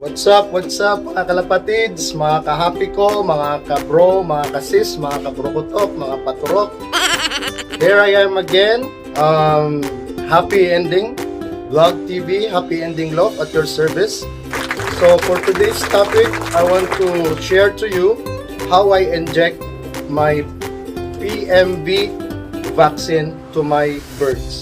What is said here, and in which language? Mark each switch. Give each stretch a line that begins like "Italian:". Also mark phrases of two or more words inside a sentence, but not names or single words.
English: What's up
Filipino: mga kalapatids, mga kahappy ko, mga kabro, mga kasis, mga kabrokotok, mga paturok.
English: Here I am again, happy ending vlog TV, happy ending love at your service. So for today's topic, I want to share to you how I inject my PMV vaccine to my birds.